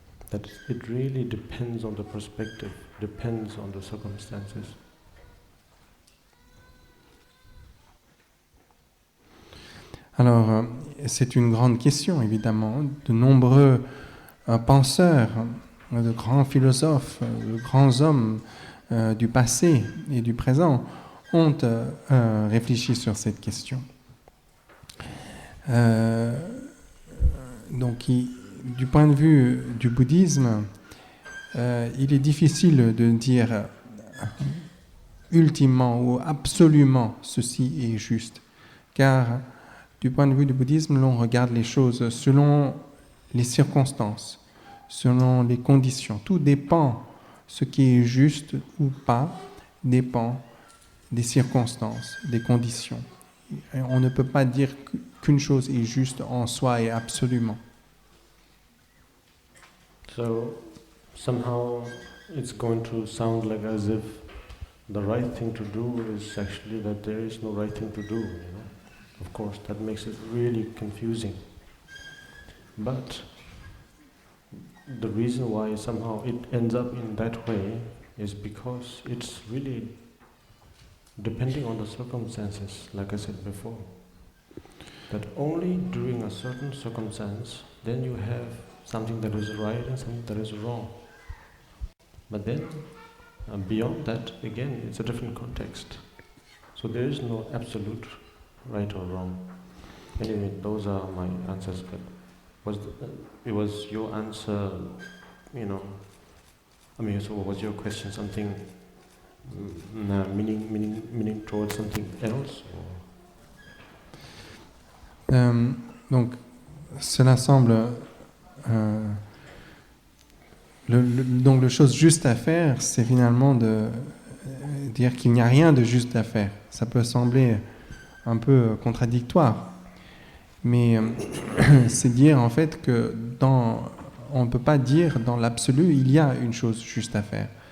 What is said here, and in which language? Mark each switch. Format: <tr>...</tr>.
<en>That it really depends on the perspective, depends on the circumstances.</en> <fr>Alors, c'est une grande question, évidemment. De nombreux penseurs, de grands philosophes, de grands hommes du passé et du présent ont réfléchi sur cette question. Donc, du point de vue du bouddhisme, il est difficile de dire ultimement ou absolument ceci est juste, car du point de vue du bouddhisme, l'on regarde les choses selon les circonstances, selon les conditions. Tout dépend, ce qui est juste ou pas, dépend des circonstances, des conditions. Et on ne peut pas dire qu'une chose est juste en soi et absolument.</fr> <en>So somehow it's going to sound like as if the right thing to do is actually that there is no right thing to do, Of course, that makes it really confusing. But the reason why somehow it ends up in that way is because it's really depending on the circumstances, like I said before. That only during a certain circumstance, then you have something that is right and something that is wrong. But then, beyond that, again, it's a different context. So there is no absolute right or wrong. Anyway, those are my answers. But it was your answer, so was your question something meaning towards something else?</en> <fr>Donc, cela semble donc la chose juste à faire, c'est finalement de dire qu'il n'y a rien de juste à faire. Ça peut sembler un peu contradictoire, mais c'est dire en fait que on ne peut pas dire dans l'absolu il y a une chose juste à faire.</fr>